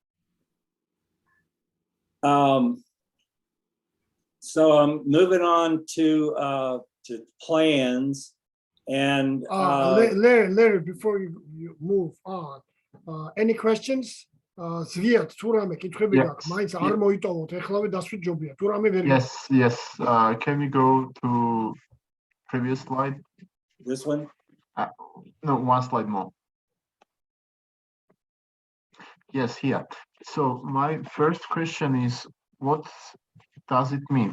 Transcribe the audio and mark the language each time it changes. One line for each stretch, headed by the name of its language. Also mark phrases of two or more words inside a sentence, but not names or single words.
English: So I'm moving on to plans and Larry, before you move on, any questions? Zviat,
Georgian: თუ რამე კითხვები გაქვს, მაინც არ მოიტოვოთ, ეხლავე დასვით თუ რამე ვერ
English: Yes. Can we go to previous slide? This one? No, one slide more. Yes, here. So my first question is, what does it mean?